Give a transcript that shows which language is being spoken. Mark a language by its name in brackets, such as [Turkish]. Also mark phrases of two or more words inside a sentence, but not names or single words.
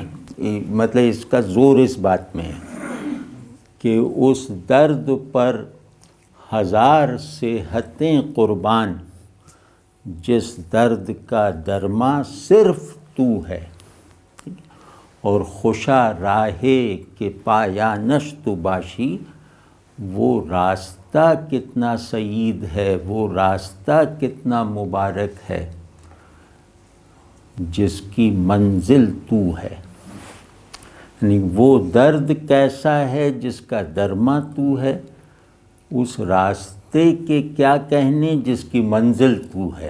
[Urdu] مطلب اس کا زور اس بات میں ہے کہ اس درد پر ہزار صحتیں قربان، جس درد کا درما صرف تو ہے. [Persian] اور خوشا راہے کہ پایانش تو باشی، [Urdu] وہ راستہ کتنا سعید ہے، وہ راستہ کتنا مبارک ہے جس کی منزل تو ہے. یعنی وہ درد کیسا ہے جس کا درما تو ہے، اس راستے کے کیا کہنے جس کی منزل تو ہے.